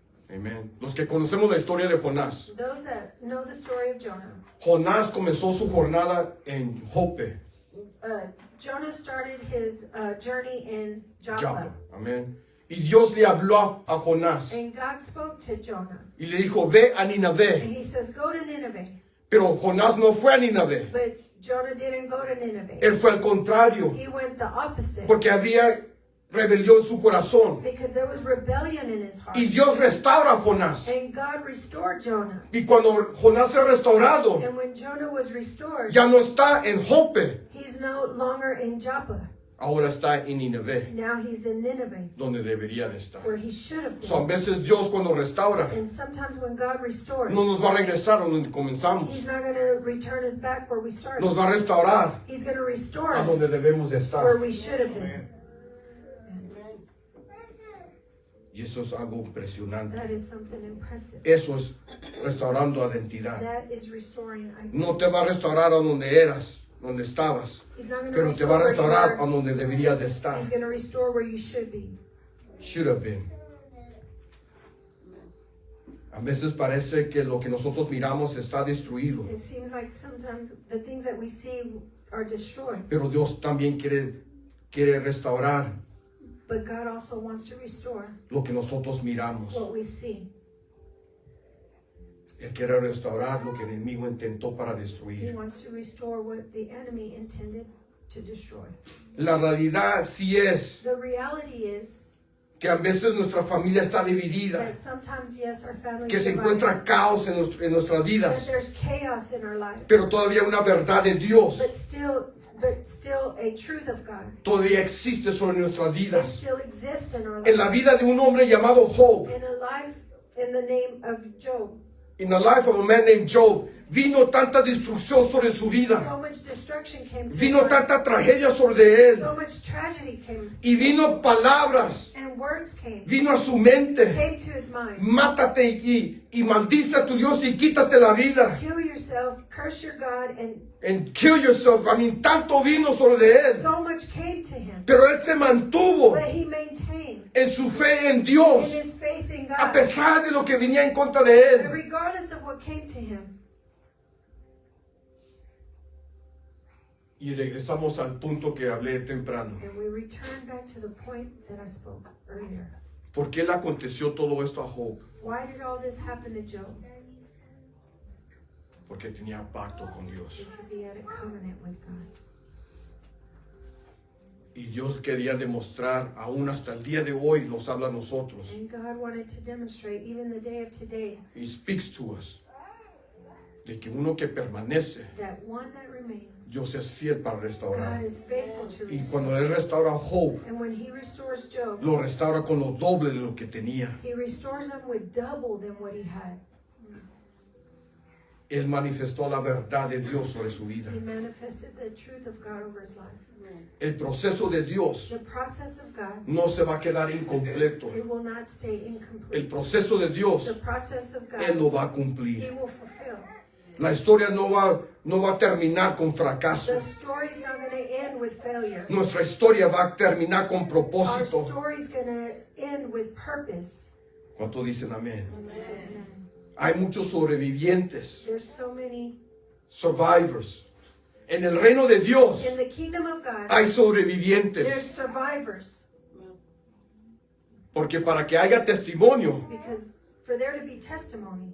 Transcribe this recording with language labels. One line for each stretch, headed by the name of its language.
Spanish: Amen. Los que conocemos la historia de Jonás.
English: those that know the story of Jonah,
Spanish: Jonás comenzó su jornada en Jope,
English: Jonah started his journey in Joppa,
Spanish: Joppa. Amén. Y Dios le habló a Jonás
English: and God spoke to Jonah,
Spanish: y le dijo, ve a
English: and
Spanish: Ninavé.
English: he says, go to Nineveh.
Spanish: Pero Jonás no fue a Ninavé.
English: But Jonah didn't go to Nineveh.
Spanish: Él fue al contrario,
English: He went the opposite,
Spanish: porque había rebelión en su corazón.
English: because there was rebellion in his heart.
Spanish: Y Dios restaura a Jonás.
English: And God restored Jonah.
Spanish: Y cuando Jonás fue restaurado,
English: And when Jonah was restored,
Spanish: ya no está en Jope,
English: he's no longer in Joppa.
Spanish: ahora está en Ninavé,
English: Now he's in Nineveh,
Spanish: donde debería de estar.
English: where he should have So, a been.
Spanish: veces Dios cuando restaura,
English: And sometimes when God restores,
Spanish: no nos va a regresar a donde comenzamos.
English: he's not going to return us back where we started.
Spanish: Nos va a restaurar
English: He's going to restore
Spanish: a
English: us
Spanish: donde debemos de
English: where
Spanish: estar.
English: we should have been.
Spanish: Y eso es algo impresionante.
English: That is something impressive.
Spanish: Eso es restaurando identidad.
English: That is restoring identity.
Spanish: No te va a restaurar a donde eras, donde estabas,
English: He's not going to
Spanish: pero te va
English: restore
Spanish: a
English: where you
Spanish: restaurar a
English: were.
Spanish: donde deberías de estar.
English: He's going to restore where you should be. Should have been.
Spanish: A veces parece que lo que nosotros miramos está destruido,
English: It seems like sometimes the things that we see are destroyed,
Spanish: pero Dios también quiere restaurar
English: but God also wants to restore
Spanish: lo que nosotros miramos.
English: what we see.
Spanish: Él quiere restaurar lo que el enemigo intentó para
English: He
Spanish: destruir.
English: wants to restore what the enemy intended to destroy.
Spanish: La realidad sí es
English: The reality is
Spanish: que a veces nuestra familia está dividida,
English: that sometimes, yes, our family
Spanish: que se
English: is
Spanish: encuentra caos en nuestras
English: that
Spanish: vidas,
English: there's chaos in our life,
Spanish: pero todavía una verdad de Dios
English: but still a truth of God.
Spanish: todavía existe sobre nuestras
English: It
Spanish: vidas.
English: still exists in our
Spanish: En la
English: life.
Spanish: vida de un hombre llamado Job,
English: In a life in the name of Job, in the life of a man named Job,
Spanish: vino tanta destrucción sobre su vida,
English: so much destruction came to
Spanish: vino
English: his life.
Spanish: tanta tragedia sobre él,
English: So much tragedy came,
Spanish: y vino palabras,
English: and words came
Spanish: vino a su mente,
English: to his mind.
Spanish: mátate y maldice a tu Dios y quítate la vida,
English: Kill yourself, curse your God, and kill yourself. I mean,
Spanish: tanto vino sobre él,
English: so much came to him.
Spanish: pero él se mantuvo
English: But he maintained
Spanish: en su fe en
English: in
Spanish: Dios,
English: his faith in
Spanish: a
English: God,
Spanish: pesar de lo que venía en contra de
English: and
Spanish: él.
English: regardless of what came to him.
Spanish: Y regresamos al punto que hablé temprano.
English: And we return back to the point that I spoke earlier.
Spanish: ¿Por qué le aconteció todo esto a Job?
English: Why did all this happen to Job?
Spanish: Porque tenía pacto con Dios.
English: Because he had a covenant with God.
Spanish: Y Dios quería demostrar, aún hasta el día de hoy, nos habla a nosotros.
English: And God wanted to demonstrate, even the day of today, He speaks to us.
Spanish: De que uno que permanece,
English: that one that remains,
Spanish: Dios es fiel para
English: God
Spanish: restaurar.
English: is faithful to
Spanish: Y
English: restore.
Spanish: cuando Él restaura a Job,
English: And when he restores Job,
Spanish: lo restaura con lo doble de lo que tenía.
English: he restores him with double than what he had.
Spanish: Él manifestó la verdad de Dios sobre su vida.
English: He manifested the truth of God over his life.
Spanish: El proceso de Dios
English: The process of God,
Spanish: no se va a quedar incompleto.
English: it will not stay
Spanish: El
English: incomplete.
Spanish: proceso de Dios,
English: The process of
Spanish: Él
English: God,
Spanish: lo va a
English: he
Spanish: cumplir.
English: will fulfill.
Spanish: La historia no va a terminar con fracaso.
English: The story's not going to end with failure.
Spanish: Nuestra historia va a terminar con
English: Our
Spanish: propósito.
English: story's going to end with purpose.
Spanish: ¿Cuántos dicen amén?
English: Amen.
Spanish: Hay muchos sobrevivientes,
English: There's so many. survivors.
Spanish: En el reino de Dios
English: In the kingdom of God,
Spanish: hay
English: there's
Spanish: sobrevivientes.
English: survivors.
Spanish: Porque para que haya testimonio,
English: Because for there to be testimony,